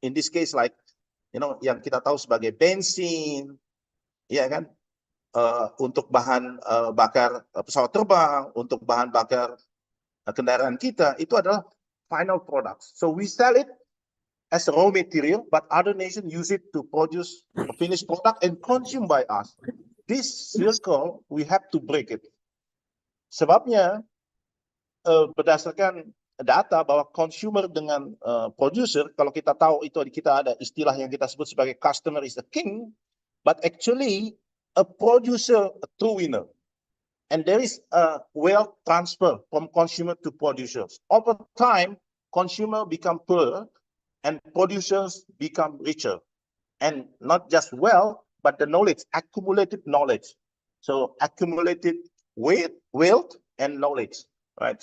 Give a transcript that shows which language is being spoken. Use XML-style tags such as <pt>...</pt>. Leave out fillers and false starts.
<en>In this case, like,</en> <id>yang kita tahu sebagai bensin, ya kan, untuk bahan bakar pesawat terbang, untuk bahan bakar kendaraan kita, itu adalah</id> <en>final products. So we sell it as a raw material, but other nations use it to produce a finished product and consumed by us. This circle, we have to break it.</en> <id>Sebabnya, berdasarkan data bahwa consumer dengan producer, kalau kita tahu itu kita ada istilah yang kita sebut sebagai</id> <en>customer is the king, but actually a producer a true winner. And there is a wealth transfer from consumer to producers. Over time, consumer become poorer and producers become richer. And not just wealth, but the knowledge, accumulated knowledge. So accumulated wealth and knowledge, right?</en>